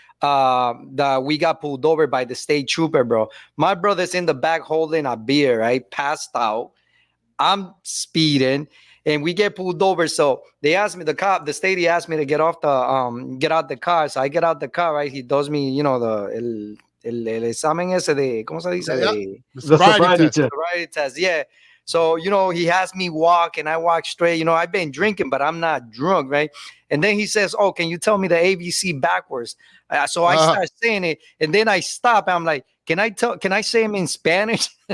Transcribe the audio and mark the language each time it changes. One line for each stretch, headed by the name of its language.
English: That we got pulled over by the state trooper, bro. My brother's in the back holding a beer, right, passed out. I'm speeding. And we get pulled over. So they asked me, the state asked me to get out the car. So I get out the car, right? He does me,
Spanish: el examen ese de, ¿cómo se dice?
English: The sobriety test. Sobriety test, yeah. So, he has me walk, and I walk straight. I've been drinking, but I'm not drunk, right? And then he says, oh, can you tell me the ABC backwards? So I start saying it, and then I stop. I'm like, can I say them in Spanish?